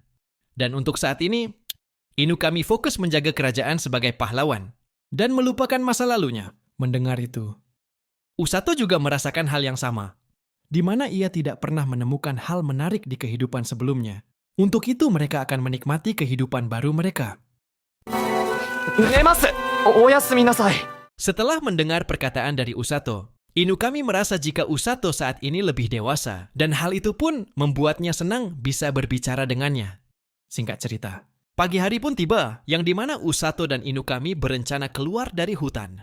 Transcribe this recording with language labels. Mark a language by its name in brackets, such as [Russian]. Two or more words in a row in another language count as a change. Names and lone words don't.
[Indonesian] Dan untuk saat ini, Inukami fokus menjaga kerajaan sebagai pahlawan dan melupakan masa lalunya. Mendengar itu, Usato juga merasakan hal yang sama, di mana ia tidak pernah menemukan hal menarik di kehidupan sebelumnya. Untuk itu mereka akan menikmati kehidupan baru mereka. [Japanese] 寝ます。おやすみなさい。 [Indonesian] Setelah mendengar perkataan dari Usato, Inukami merasa jika Usato saat ini lebih dewasa, dan hal itu pun membuatnya senang bisa berbicara dengannya. Singkat cerita, pagi hari pun tiba, yang dimana Usato dan Inukami berencana keluar dari hutan.